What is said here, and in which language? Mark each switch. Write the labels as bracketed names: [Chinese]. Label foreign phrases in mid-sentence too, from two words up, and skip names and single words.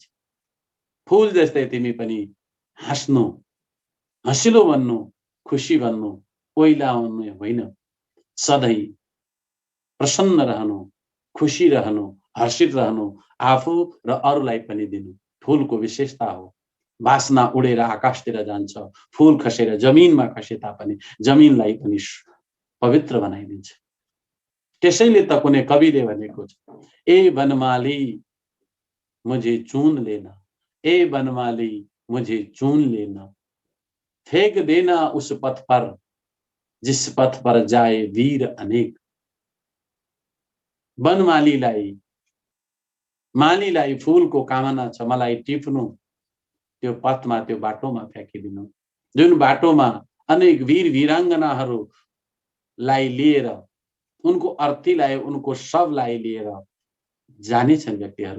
[Nepali] फूल जस्तै तिमी पनि हाँस्नु, हँसिलो बन्नु, खुसी बन्नु, ओइलाउनु होइन, सधैँ प्रसन्न रहनु, खुसी रहनु, हर्षित रहनु, आफू र अरूलाई पनि दिनु। फूलको विशेषता हो। वासना उडेर आकाशतिर जान्छ, फूल खसेर जमिनमा खसे तापनि जमिनलाई पनि पवित्र बनाइदिन्छ। त्यसैले त कुनै कविले भनेको छ, [Hindi] ए बनमाली मुझे चुन लेना, ए बनमाली मुझे चुन लेना, फेंक देना उस पथ पर जिस पथ पर जाए वीर अनेक। [Nepali] मालीलाई फूलको कामना छ, मलाई टिप्नु, त्यो पथमा, त्यो बाटोमा फ्याँकिदिनु, जुन बाटोमा अनेक वीर वीराङ्गनाहरूलाई लिएर, उनको अर्थीलाई, उनको शवलाई लिएर जानेछन् व्यक्तिहरू।